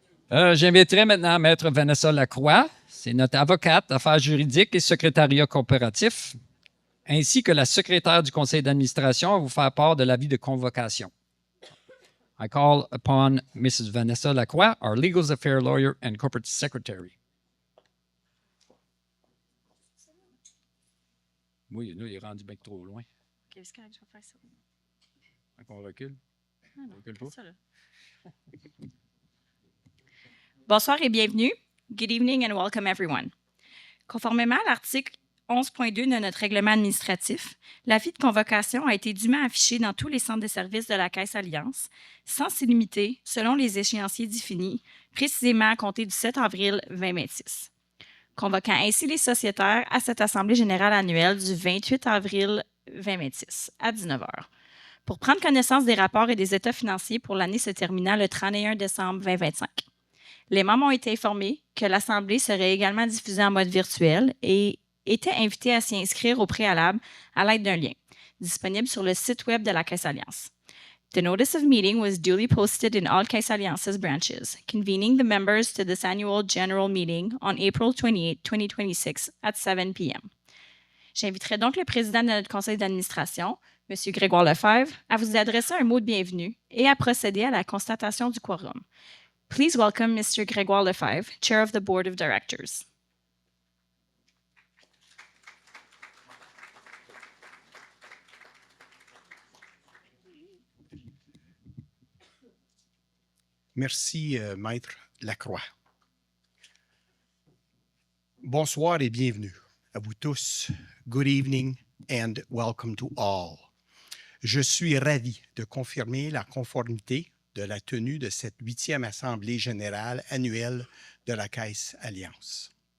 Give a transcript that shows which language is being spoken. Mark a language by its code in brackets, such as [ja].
[fr] J'inviterai maintenant Maître Vanessa Lacroix. C'est notre avocate, affaires juridiques et secrétariat coopératif, ainsi que la secrétaire du conseil d'administration à vous faire part de l'avis de convocation. [en] I call upon Mrs. Vanessa Lacroix, our legal affairs lawyer and corporate secretary. [fr] Oui, là, il est rendu bien trop loin. OK, c'est correct, je vais faire ça. On recule? Ah non, On recule pas? ça, là. Bonsoir et bienvenue. [en] Good evening and welcome everyone. [fr] Conformément à l'article 11.2 de notre règlement administratif, l'avis de convocation a été dûment affiché dans tous les centres de services de la Caisse Alliance, sans s'y limiter selon les échéanciers définis, précisément à compter du 7 avril 2026. Convoquant ainsi les sociétaires à cette Assemblée générale annuelle du 28 avril 2026 à 19 h pour prendre connaissance des rapports et des états financiers pour l'année se terminant le 31 décembre 2025. Les membres ont été informés que l'Assemblée serait également diffusée en mode virtuel et étaient invités à s'y inscrire au préalable à l'aide d'un lien, disponible sur le site web de la Caisse Alliance. [en] The notice of meeting was duly posted in all Caisse Alliance's branches, convening the members to this annual general meeting on April 28, 2026 at 7 p.m. [fr] J'inviterai donc le président de notre conseil d'administration, M. Grégoire Lefebvre, à vous adresser un mot de bienvenue et à procéder à la constatation du quorum. [en] Please welcome Mr. Grégoire Lefebvre, Chair of the Board of Directors. [fr] Merci, Maître Lacroix. Bonsoir et bienvenue à vous tous. [en] Good evening and welcome to all. [fr] Je suis ravi de confirmer la conformité de la tenue de cette 8e Assemblée générale annuelle de la Caisse Alliance.